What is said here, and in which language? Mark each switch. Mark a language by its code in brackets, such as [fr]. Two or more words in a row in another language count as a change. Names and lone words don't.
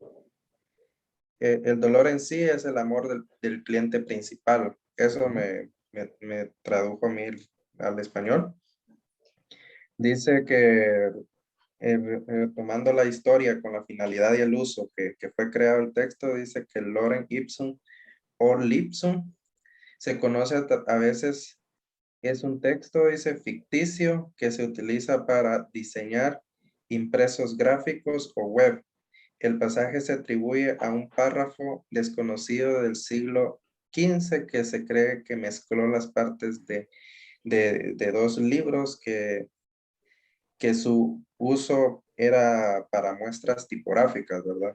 [es] El dolor en sí es el amor del cliente principal. Eso me tradujo a mí al español. Dice que tomando la historia con la finalidad y el uso que fue creado el texto, dice que el lorem ipsum o lipsum se conoce a veces, es un texto, dice, ficticio que se utiliza para diseñar impresos gráficos o web. El pasaje se atribuye a un párrafo desconocido del siglo XV que se cree que mezcló las partes de dos libros que su uso era para muestras tipográficas, ¿verdad?